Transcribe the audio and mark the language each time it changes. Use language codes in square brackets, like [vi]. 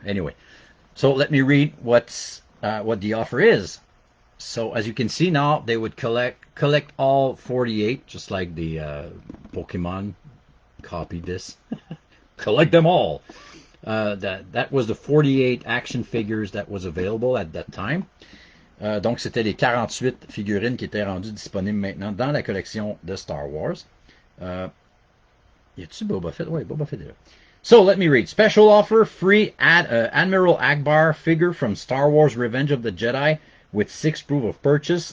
[en] Anyway, so let me read what the offer is. So as you can see now, they would collect all 48, just like the Pokemon copied this. Collect them all. That was the 48 action figures that was available at that time. [fr] Donc c'était les 48 figurines qui étaient rendues disponibles maintenant dans la collection de Star Wars. Y a-tu Boba Fett? Oui, Boba Fett est là. [en] So let me read. Special offer, free Admiral Hakbar figure from Star Wars Revenge of the Jedi with 6 proof of purchase.